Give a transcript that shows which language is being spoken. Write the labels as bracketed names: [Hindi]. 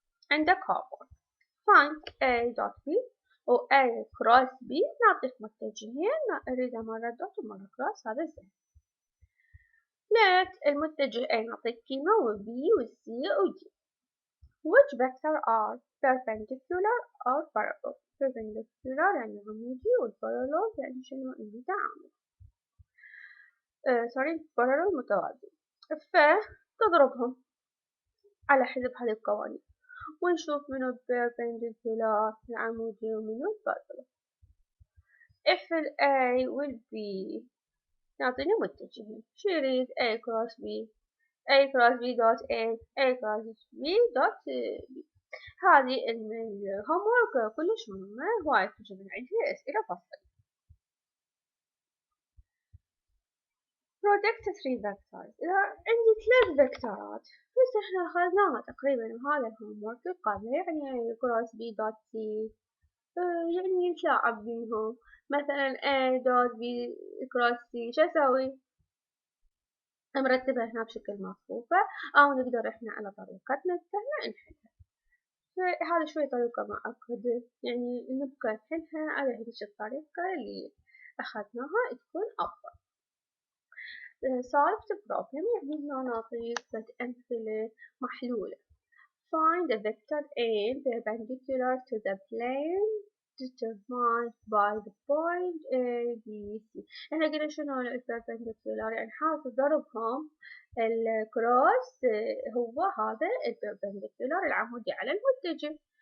[Arabic] عندك هون [English] find A dot B [Arabic] و A cross B نعطيك متجهين، أريده مرة دوت ومرة cross، هذا زين. let المتجه A نعطيك قيمة و B و C و D. [English] which vector are perpendicular or parallel؟ perpendicular [Arabic] يعني عمودي، والparallel يعني شنو؟ المتعامد. [English] sorry parallel متوازي. [Arabic] فتضربهم على حسب هذه القوانين ونشوف منو perpendicular العمودي ومنو parallel. if ال A وال B نعطينا متجهين، شو يريد A cross B، A cross B dot A cross B dot B. هذه الهومورك كلش مهمة، هواي تجي من عندها أسئلة فصل. [English] product 3 vectors، [Arabic] إذا عندي 3 فيكتورات بس إحنا أخذناها تقريبا وهذا الهومورك قبله، يعني cross B dot C يعني نتلاعب بيهم، مثلا A dot B cross C شو أسوي؟ نرتبها هنا بشكل مصفوفة، أو نقدر إحنا على طريقتنا السهلة نحلها. هذا شوي طريقة معقدة، يعني نبقى نحلها على هذه الطريقة اللي أخذناها تكون أفضل. [English] solve the problem [Arabic] يعني هنا نعطيك أمثلة محلولة. [English] find the vector A perpendicular to the plane determined by the point A, B, C. [Arabic] احنا قلنا شنو البربنديكولار، يعني حاصل ضربهم الكروس هو هذا البربنديكولار العمودي على المتجه.